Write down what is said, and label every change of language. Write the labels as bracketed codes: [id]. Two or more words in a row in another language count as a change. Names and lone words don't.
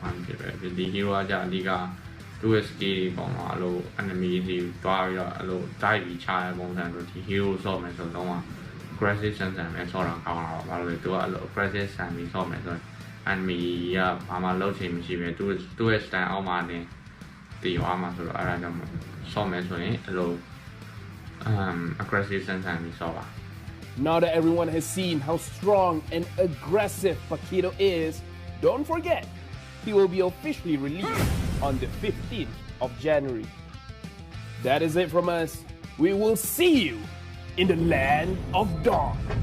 [my] ဖြစ်ပဲဒီ hero ကကြာအဓိကသူ့ရဲ့ skill တွေပေါ်မှာအဲ့လို enemy တွေတွားပြီးတော့အဲ့လို dive ပြီးချတဲ့ပုံစံဆိုဒီ hero ဆော့မယ်ဆိုတော့ aggressive ဆန်ဆန်ပဲဆော့တာကောင်းတာပါဘာလို့လဲသူကအဲ့လို aggressive ဆန်ပြီးဆော့မယ်ဆိုတော့ enemy ကဘာမှလုပ်ချင်မရှိပဲသူ့ရဲ့ style အောက်မှာနေတည်သွားမှာဆိုတော့အဲ့ဒါကြောင့်ဆော့မယ်ဆိုရင်အဲ့လို aggressive ဆန်ဆန်ပြီးဆော့ပါ [en] Now that everyone has seen how strong and aggressive Paquito is, don't forget, he will be officially released on the 15th of January. That is it from us. We will see you in the land of dawn.